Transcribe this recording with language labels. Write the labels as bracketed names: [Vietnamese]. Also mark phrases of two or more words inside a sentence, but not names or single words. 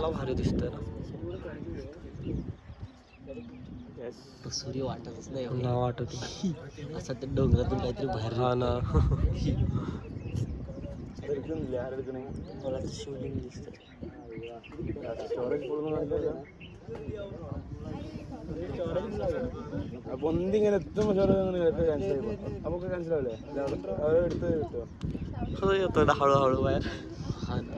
[Marathi] सूर्य दिसतोय ना. सूर्य वाटतच नाही नाव वाटत असं ते डोंगरातून काहीतरी बाहेर हा ना. मला तर शिवलिंग दिसतं. [Malayalam] ഒന്നിങ്ങനെ എത്തുമ്പോൾ ക്യാൻസൽ നമുക്ക് ക്യാൻസൽ ആവില്ലേ അത് എടുത്ത് കിട്ടുമോ [Marathi] हो येतो ना हळूहळू बाहेर. हा ना.